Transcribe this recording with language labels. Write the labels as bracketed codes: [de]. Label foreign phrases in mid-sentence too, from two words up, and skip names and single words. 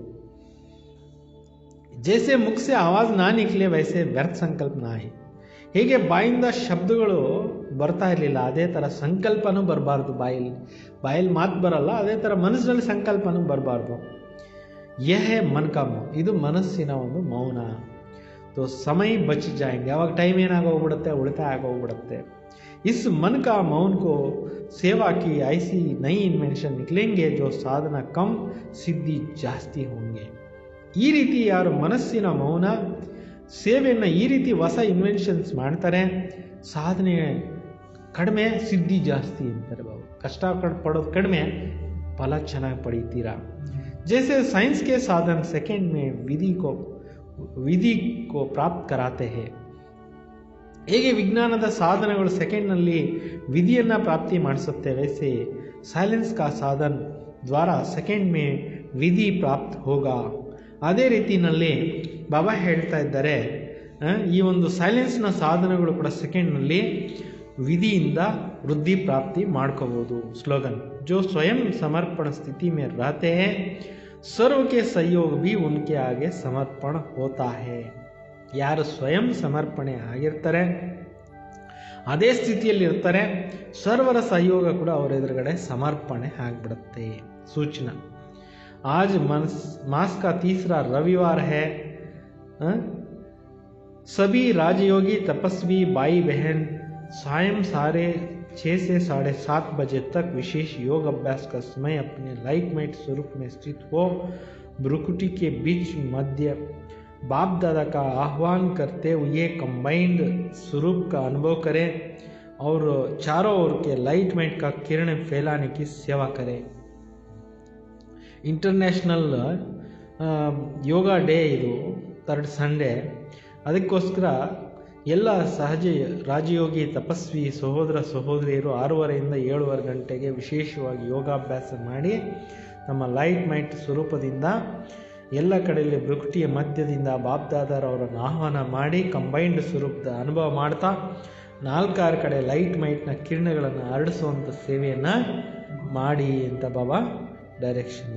[hi] जैसे मुख से आवाज़ ना निकले वैसे व्यर्थ संकल्प नहीं. [kn] ಹೇಗೆ ಬಾಯಿಂದ ಶಬ್ದಗಳು ಬರ್ತಾ ಇರಲಿಲ್ಲ, ಅದೇ ಥರ ಸಂಕಲ್ಪನೂ ಬರಬಾರ್ದು. ಬಾಯಲ್ಲಿ ಮಾತು ಬರಲ್ಲ, ಅದೇ ಥರ ಮನಸ್ಸಿನಲ್ಲಿ ಸಂಕಲ್ಪನೂ ಬರಬಾರ್ದು. [hi] यह मन का मौन, [kn] ಇದು ಮನಸ್ಸಿನ ಒಂದು ಮೌನ. [hi] तो समय बच जाएंगे, [kn] ಅವಾಗ ಟೈಮ್ ಏನಾಗೋಗ್ಬಿಡುತ್ತೆ, ಉಳಿತಾಯ ಆಗೋಗ್ಬಿಡುತ್ತೆ. [hi] इस मन का मौन को सेवा की ऐसी नई इन्वेंशन निकलेंगे जो साधना कम सिद्धि ಜಾಸ್ತಿ होंगे. [kn] ಈ ರೀತಿ ಯಾರು ಮನಸ್ಸಿನ ಮೌನ ಸೇವೆಯನ್ನು ಈ ರೀತಿ ಹೊಸ ಇನ್ವೆನ್ಷನ್ಸ್ ಮಾಡ್ತಾರೆ, ಸಾಧನೆ ಕಡಿಮೆ, ಸಿದ್ಧಿ ಜಾಸ್ತಿ ಅಂತಾರೆ ಬಾಬು. ಕಷ್ಟ ಪಡೋದು ಕಡಿಮೆ, ಫಲ ಚೆನ್ನಾಗಿ ಪಡೀತೀರಾ. [hi] जैसे साइंस के साधन सेकेंड में विधि को प्राप्त कराते हैं, [kn] ಹೇಗೆ ವಿಜ್ಞಾನದ ಸಾಧನಗಳು ಸೆಕೆಂಡ್ನಲ್ಲಿ ವಿಧಿಯನ್ನು ಪ್ರಾಪ್ತಿ ಮಾಡಿಸುತ್ತೆ, [hi] वैसे साइलेंस का साधन द्वारा सेकेंड में विधि प्राप्त होगा. [kn] ಅದೇ ರೀತಿಯಲ್ಲಿ ಬಾಬಾ ಹೇಳ್ತಾ ಇದ್ದಾರೆ, ಈ ಒಂದು ಸೈಲೆನ್ಸ್ನ ಸಾಧನಗಳು ಕೂಡ ಸೆಕೆಂಡ್ನಲ್ಲಿ ವಿಧಿಯಿಂದ ವೃದ್ಧಿ ಪ್ರಾಪ್ತಿ ಮಾಡ್ಕೋಬೋದು. ಸ್ಲೋಗನ್, [hi] जो स्वयं समर्पण स्थिति में रहते हैं सर्व के सहयोग भी उनके आगे समर्पण होता है. [kn] ಯಾರು ಸ್ವಯಂ ಸಮರ್ಪಣೆ ಆಗಿರ್ತಾರೆ, ಅದೇ ಸ್ಥಿತಿಯಲ್ಲಿ ಇರ್ತಾರೆ, ಸರ್ವರ ಸಹಯೋಗ ಕೂಡ ಅವರ ಎದುರುಗಡೆ ಸಮರ್ಪಣೆ ಆಗಿಬಿಡುತ್ತೆ. ಸೂಚನಾ, [hi] आज मास का तीसरा रविवार है. सभी राजयोगी तपस्वी भाई बहन सायं साढ़े 6 से 7:30 बजे तक विशेष योग अभ्यास का समय अपने लाइटमेट स्वरूप में स्थित हो भ्रुकुटी के बीच मध्य बाप दादा का आह्वान करते हुए कंबाइंड स्वरूप का अनुभव करें और चारों ओर के लाइटमेट का किरण फैलाने की सेवा करें. [kn] ಇಂಟರ್ನ್ಯಾಷನಲ್ ಯೋಗ ಡೇ ಇದು, 3rd ಸಂಡೇ. ಅದಕ್ಕೋಸ್ಕರ ಎಲ್ಲ ಸಹಜ ರಾಜಯೋಗಿ ತಪಸ್ವಿ ಸಹೋದರ ಸಹೋದರಿಯರು 6:30 ರಿಂದ 7:30 ಗಂಟೆಗೆ ವಿಶೇಷವಾಗಿ ಯೋಗಾಭ್ಯಾಸ ಮಾಡಿ ನಮ್ಮ [en] light might [kn] ಸ್ವರೂಪದಿಂದ ಎಲ್ಲ ಕಡೆಯಲ್ಲಿ ಭ್ರುಕುಟಿಯ ಮಧ್ಯದಿಂದ ಬಾಪ್ದಾದರವರನ್ನು ಆಹ್ವಾನ ಮಾಡಿ ಕಂಬೈನ್ಡ್ ಸ್ವರೂಪದ ಅನುಭವ ಮಾಡ್ತಾ 4-6 ಕಡೆ [en] light mightನ [kn] ಕಿರಣಗಳನ್ನು ಹರಡಿಸುವಂಥ ಸೇವೆಯನ್ನು ಮಾಡಿ ಅಂತ ಬಾಬಾ ಡೈರೆಕ್ಷನ್ ಇದೆ.